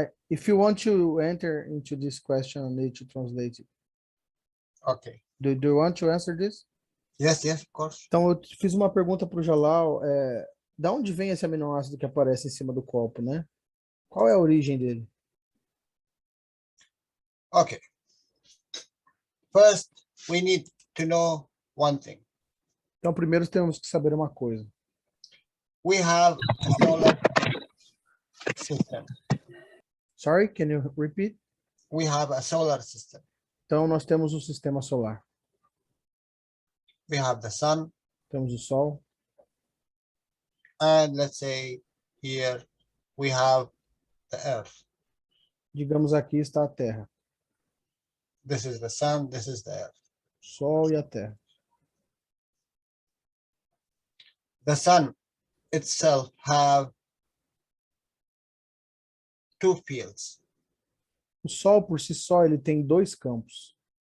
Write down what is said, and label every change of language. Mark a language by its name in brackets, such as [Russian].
[English] If you want to enter into this question, I need to translate it. Okay. Do you want to answer this? Yes, of course. [Portuguese] Então, eu fiz uma pergunta para o Jalal. Da onde vem esse aminoácido que aparece em cima do copo, né? Qual é a origem dele? [English] Okay. First, we need to know one thing. [Portuguese] Então, primeiro temos que saber uma coisa. [English] We have a solar system. Sorry, can you repeat? We have a solar system. [Portuguese] Então, nós temos o sistema solar. [English] We have the sun. [Portuguese] Temos o Sol. [English] And let's say here we have the earth. [Portuguese] Digamos, aqui está a Terra. [English] This is the sun, this is the earth. [Portuguese] Sol e a Terra. [English] The sun itself have two fields. [Portuguese] O Sol, por si só, ele tem dois campos.